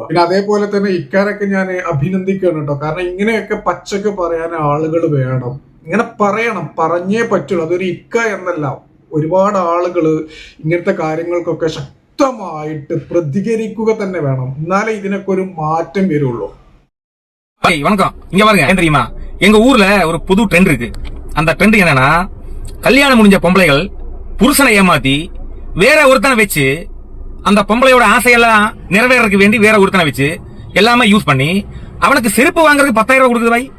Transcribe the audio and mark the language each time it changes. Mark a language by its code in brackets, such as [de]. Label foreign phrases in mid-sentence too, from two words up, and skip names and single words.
[ml] പിന്നെ അതേപോലെ തന്നെ ഇക്കാരൊക്കെ ഞാൻ അഭിനന്ദിക്കുകയാണ് കേട്ടോ. കാരണം ഇങ്ങനെയൊക്കെ പച്ചക്ക് പറയാൻ ആളുകൾ വേണം. ഇങ്ങനെ പറയണം, പറഞ്ഞേ പറ്റുള്ളൂ. അതൊരു ഇക്ക എന്നല്ല, ഒരുപാട് ആളുകൾ ഇങ്ങനത്തെ കാര്യങ്ങൾക്കൊക്കെ ശക്തമായിട്ട് പ്രതികരിക്കുക തന്നെ വേണം. എന്നാലേ ഇതിനൊക്കെ ഒരു മാറ്റം വരുള്ളൂ. [ta] வணக்கம். இங்க பாருங்க, ஏன் தெரியுமா, எங்க ஊர்ல ஒரு புது ட்ரெண்ட் இருக்கு. அந்த ட்ரெண்ட் என்னன்னா, கல்யாணம் முடிஞ்ச பொம்பளைகள் புருஷனை ஏமாத்தி வேற ஒருத்தனை வச்சு அந்த பொம்பளையோட ஆசையெல்லாம் நிறைவேறதுக்கு வேண்டி வேற ஒருத்தனை வச்சு எல்லாமே யூஸ் பண்ணி அவனுக்கு செருப்பு வாங்குறதுக்கு 10,000 ரூபாய் கொடுக்குது பாய்.